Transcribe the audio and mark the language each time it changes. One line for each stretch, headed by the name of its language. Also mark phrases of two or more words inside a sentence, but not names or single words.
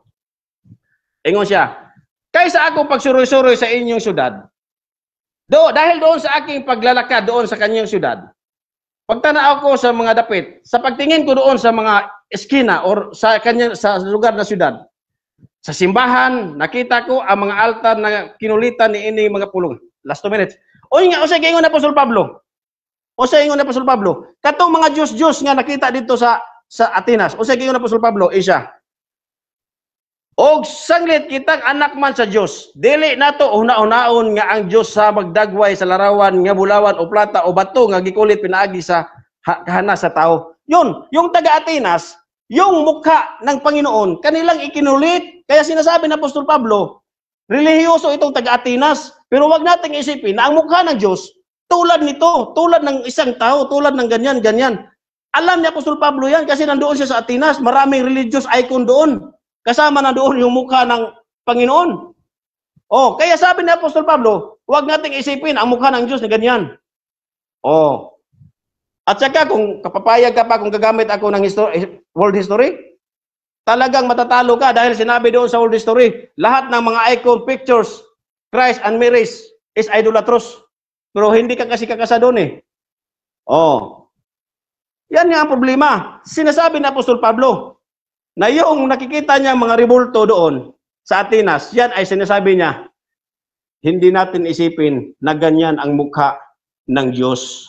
Cebuano: Ingon siya, kaysa ako pagsuroy-suroy sa inyong syudad,
Filipino: dahil doon sa aking paglalakad doon sa kanyang syudad, pagtanaw ko sa mga dapit, sa pagtingin ko doon sa mga eskina or sa lugar na syudad, sa simbahan, nakita ko ang mga altar na kinulitan ni
Cebuano: ini mga pulong.
English: Last 2 minutes.
Cebuano: Usay ingon na Apostol Pablo. Katong mga Diyos-Diyos nga nakita dito sa Atenas. Usay ingon na Apostol Pablo, isa. Og sanglit kitang anak man sa Diyos. Dili nato una-unaon nga ang Diyos sa magdagway sa larawan nga bulawan o plata o bato nga gikulit pinaagi sa kahana sa tao.
Filipino: Yun, yung taga-Atenas, yung mukha ng Panginoon, kanilang ikinulit. Kaya sinasabi ng Apostol Pablo, relihiyoso itong taga-Atenas, pero wag nating isipin na ang mukha ng Diyos, tulad nito, tulad ng isang tao, tulad ng ganyan. Alam ni Apostol Pablo yan kasi nandoon siya sa Atenas, maraming
English: religious icon
Filipino: doon. Kasama na doon yung mukha ng Panginoon. Kaya sabi ni Apostol Pablo, wag nating isipin ang mukha ng Diyos na ganyan. At saka kung kapapayag ka pa kung gagamit ako ng
English: world history,
Filipino: talagang matatalo ka dahil sinabi doon sa
English: world history,
Filipino: lahat ng mga icon, pictures,
English: Christ and Mary is idolatrous.
Filipino: Pero hindi ka kasi kakasa doon eh. Oh. Yan nga ang problema. Sinasabi ni Apostol Pablo na yung nakikita niya mga rebulto doon sa Atenas, yan ay sinasabi niya, hindi natin isipin na ganyan ang mukha ng Diyos.